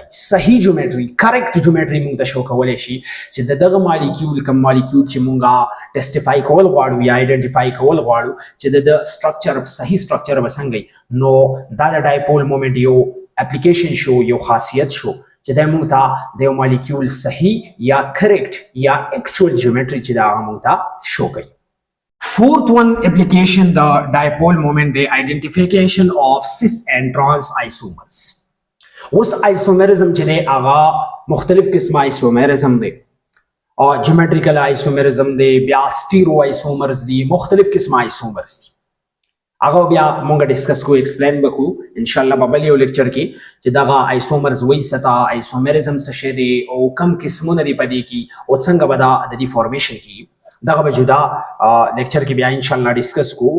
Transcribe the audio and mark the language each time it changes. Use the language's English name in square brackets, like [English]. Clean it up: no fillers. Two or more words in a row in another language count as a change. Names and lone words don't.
[Pashto] صحیح جیومټري [English] correct geometry [Pashto] موږ ته شو کولی شي چې د دغه مالیکیول کوم مالیکیول چې موږ ټیسټیفای کول غواړو یا آیډنټیفای کول غواړو چې د سټرکچر صحیح سټرکچر به څنګه وي، نو دا د [English] dipole moment [Pashto] یو اپلیکیشن شو، یو خاصیت شو چې دا موږ ته د یو مالیکیول صحیح یا کریکټ یا [English] actual geometry [Pashto] چې دا هغه موږ ته شو کوي. [English] Fourth one application, the dipole moment, the identification of cis and trans isomers. [Pashto] उस isomerism چې دی هغه مختلف قسمه isomerism دی، [English] geometrical isomerism [Pashto] دی، بیا [English] stereo isomers [Pashto] دی، مختلف قسمه isomers دی. هغه بیا مونږ ډیسکس کوو، ایکسپلین وکړو [Arabic] ان شاء الله [Pashto] په بل یو لیکچر کې چې دغه isomers وایي څه ته، isomerism څه شی دی او کم قسمونه دي په دې کې او څنګه به دا د دې فارمیشن کیږي. دغه به جدا لیکچر کې بیا [Arabic] ان شاء الله [Pashto] ډیسکس کوو.